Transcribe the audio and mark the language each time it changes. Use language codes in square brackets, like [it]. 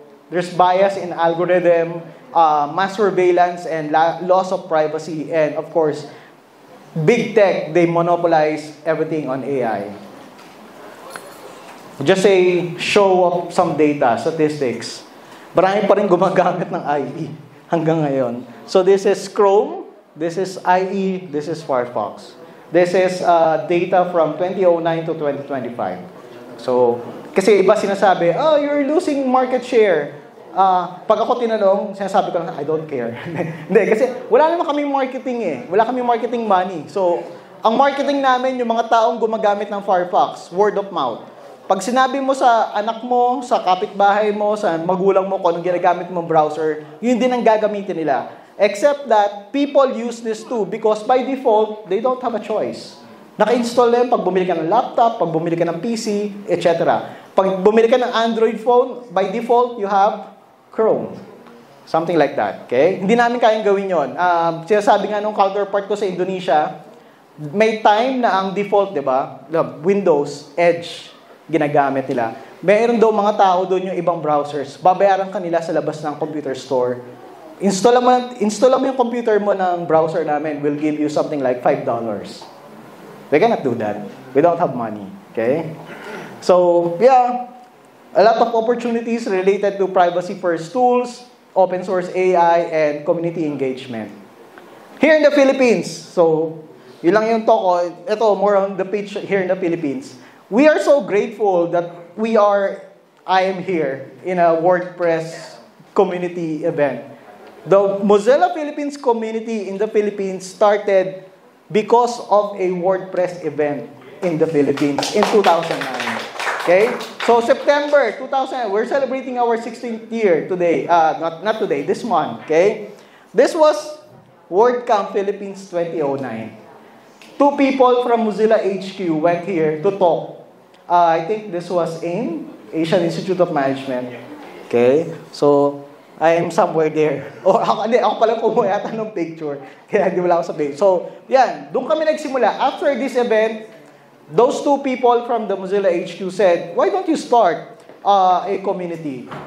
[en] There's bias in algorithm, mass surveillance, and loss of privacy. And of course, big tech, they monopolize everything on AI. Just a show of some data, statistics. [tl] Marami pa rin gumagamit ng IE hanggang ngayon. [en] So this is Chrome, this is IE, this is Firefox. This is data from 2009 to 2025. So, [tl] kasi iba sinasabi, [en] you're losing market share. [tl] Pag ako tinanong, sinasabi ko lang, [en] I don't care. [tl] Hindi, kasi wala naman kaming marketing Wala kaming marketing money. So, ang marketing namin, yung mga taong gumagamit ng Firefox, [en] word of mouth. [tl] Pag sinabi mo sa anak mo, sa kapitbahay mo, sa magulang mo, kung anong ginagamit mong browser, yun din ang gagamitin nila. [en] Except that people use this too because by default, they don't have a choice. [tl] Naka-install na yun pag bumili ka ng laptop, pag bumili ka ng PC, etc. Pag bumili ka ng Android phone, [en] by default, you have Chrome. Something like that. Okay? [tl] Hindi namin kayang gawin yun. Sinasabi nga nung counterpart ko sa Indonesia, may time na ang default, di ba? Windows, Edge, ginagamit nila. Mayroon daw mga tao doon yung ibang browsers. Babayaran ka nila sa labas ng computer store. Install mo yung computer mo ng browser namin. [en] We'll give you something like $5. We cannot do that. We don't have money. Okay? So, yeah. A lot of opportunities related to privacy-first tools, open source AI, and community engagement. Here in the Philippines, so, [tl] yun lang yung talk ko. Ito, [en] more on the pitch here in the Philippines. We are so grateful that I am here in a WordPress community event. The Mozilla Philippines community in the Philippines started because of a WordPress event in the Philippines in 2009. Okay? So September 2000, we're celebrating our 16th year today. Not today, this month. Okay? This was WordCamp Philippines 2009. 2 people from Mozilla HQ went here to talk. I think this was in Asian Institute of Management. Okay? So, I am somewhere there. [tl] O, ako pala kumuha yata ng picture. Kaya hindi wala ako sa page. So, yan. Doon kami nagsimula. [en] After this event, those two people from the Mozilla HQ said, why don't you start a community?